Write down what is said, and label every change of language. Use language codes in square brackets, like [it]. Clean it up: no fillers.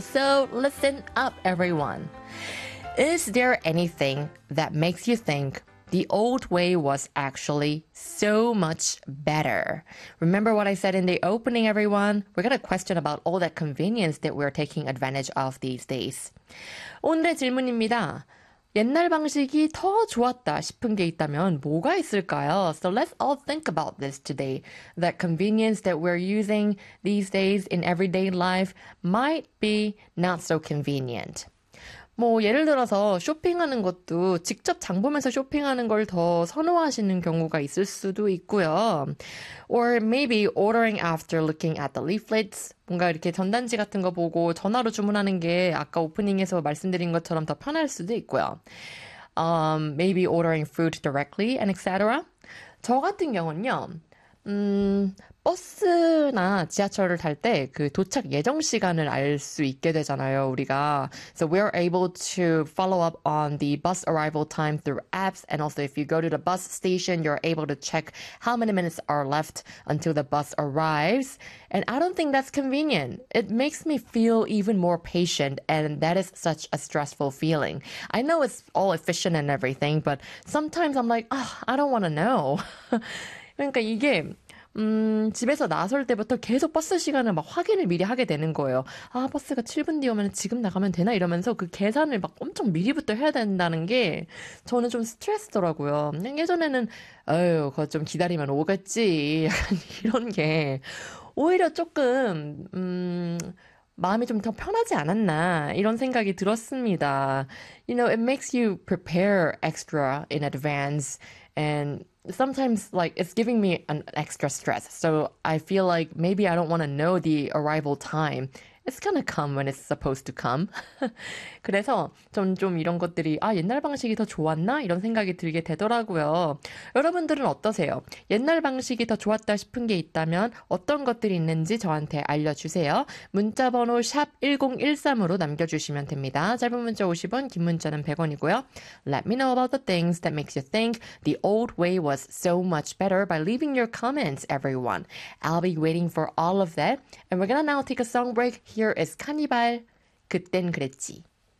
[en] So listen up everyone. Is there anything that makes you think the old way was actually so much better? Remember what I said in the opening everyone? We got a question about all that convenience that we're taking advantage of these days. [ko] 오늘의 질문입니다. 옛날 방식이 더 좋았다 싶은 게 있다면 뭐가 있을까요? [en] So let's all think about this today. That convenience that we're using these days in everyday life might be not so convenient. [ko] 뭐 예를 들어서 쇼핑하는 것도 직접 장 보면서 쇼핑하는 걸 더 선호하시는 경우가 있을 수도 있고요. [en] Or maybe ordering after looking at the leaflets. [ko] 뭔가 이렇게 전단지 같은 거 보고 전화로 주문하는 게 아까 오프닝에서 말씀드린 것처럼 더 편할 수도 있고요. [en] Maybe ordering food directly and etc. [ko] 저 같은 경우는요. 버스나 지하철을 탈 때 그 도착 예정 시간을 알 수 있게 되잖아요, 우리가. [en] So we are able to follow up on the bus arrival time through apps and also if you go to the bus station, you're able to check how many minutes are left until the bus arrives. And I don't think that's convenient. It makes me feel even more patient and that is such a stressful feeling. I know it's all efficient and everything, but sometimes I'm like, oh, I don't want to know. [ko] 그러니까 이게 집에서 나설 때부터 계속 버스 시간을 막 확인을 미리 하게 되는 거예요. 아, 버스가 7분 뒤 오면 지금 나가면 되나? 이러면서 그 계산을 막 엄청 미리부터 해야 된다는 게 저는 좀 스트레스더라고요. 예전에는, 어휴, 그거 좀 기다리면 오겠지. 약간 이런 게 오히려 조금, 마음이 좀더 편하지 않았나 이런 생각이 들었습니다. [en] You know, it makes you prepare extra in advance, and sometimes like it's giving me an extra stress. So I feel like maybe I don't want to know the arrival time. It's gonna come when it's supposed to come. [ko] 그래서 좀 이런 것들이 아 옛날 방식이 더 좋았나 이런 생각이 들게 되더라고요. 여러분들은 어떠세요? 옛날 방식이 더 좋았다 싶은 게 있다면 어떤 것들이 있는지 저한테 알려주세요. 문자번호 샵 1013으로 남겨주시면 됩니다. 짧은 문자 50원, 긴 문자는 100원이고요. [en] Let me know about the things that makes you think the old way was so much better by leaving your comments, everyone. I'll be waiting for all of that. And we're gonna now take a song break. Here is Cannibal, 그땐 그랬지.